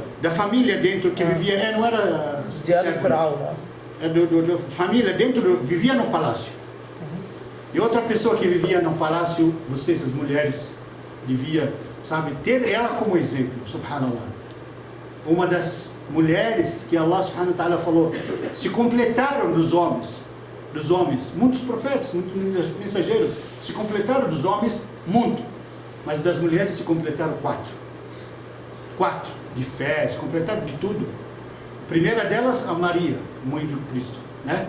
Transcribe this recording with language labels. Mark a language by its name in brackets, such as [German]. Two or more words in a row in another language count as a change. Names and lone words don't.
[Portuguese] Da família dentro que vivia, não era... De Faraó, né? Da família dentro, vivia no palácio. E outra pessoa que vivia no palácio, vocês, as mulheres, devia, sabe, ter ela como exemplo, subhanallah. Uma das mulheres que [Arabic] الله سبحانه وتعالى [Portuguese] falou, se completaram dos homens, muitos profetas, muitos mensageiros, se completaram dos homens, muito, mas das mulheres se completaram 4 de fé, se completaram de tudo. A primeira delas, a Maria, mãe do Cristo, né?